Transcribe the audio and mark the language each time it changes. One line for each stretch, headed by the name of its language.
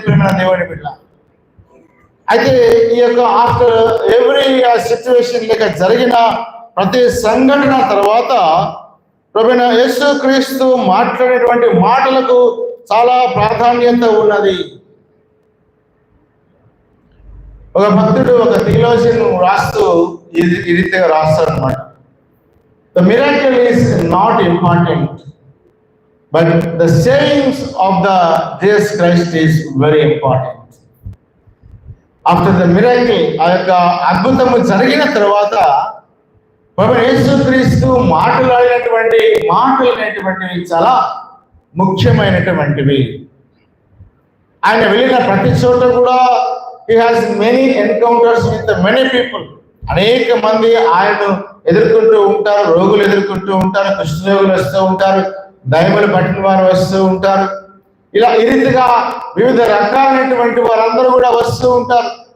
Telugu: ప్రియమైన దేవుని బిడ్డ, అయితే ఈ యొక్క
English: after every situation
Telugu: లేక జరిగిన ప్రతి సంఘటన తర్వాత ప్రభువైన యేసుక్రీస్తు మాట్లాడేటువంటి మాటలకు చాలా ప్రాధాన్యత ఉన్నది. ఒక భక్తుడు ఒక థియోలాజియన్ రాస్తూ ఈ రీతిగా రాస్తాడు అనమాట.
English: The miracle is not important, but the sayings of the Jesus Christ is very important. After the miracle,
Telugu: ఆ యొక్క అద్భుతము జరిగిన తర్వాత ప్రభువైన యేసుక్రీస్తు మాటలు అనేటువంటివి చాలా ముఖ్యమైనటువంటివి. ఆయన వెళ్ళిన ప్రతి చోట కూడా
English: he has many encounters with many people.
Telugu: అనేక మంది ఆయనను ఎదుర్కొంటూ ఉంటారు. రోగులు ఎదుర్కొంటూ ఉంటారు, కుష్ఠరోగులు వస్తూ ఉంటారు, దయ్యములు పట్టిన వారు వస్తూ ఉంటారు. ఇలా ఈ రీతిగా వివిధ రకాలైనటువంటి వారందరూ కూడా వస్తూ ఉంటారు.